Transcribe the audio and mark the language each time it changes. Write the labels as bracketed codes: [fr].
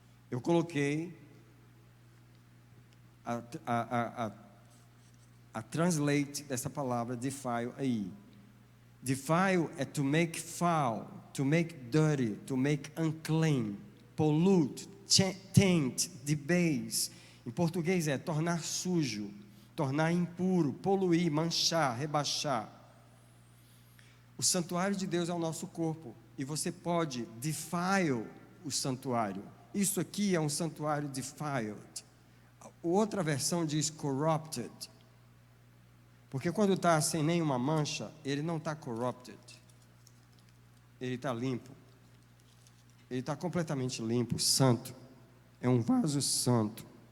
[pt] Eu coloquei a translate dessa palavra defile aí. [en] Defile é to make foul, to make dirty, to make unclean, pollute, taint, debase. [pt] Em português é tornar sujo, tornar impuro, poluir, manchar, rebaixar. O santuário de Deus é o nosso corpo, e você pode defile o santuário. Isso aqui é um santuário defiled. Outra versão diz corrupted, porque quando está sem nenhuma mancha, ele não está corrupted, ele está limpo, ele está completamente limpo, santo, é um vaso santo.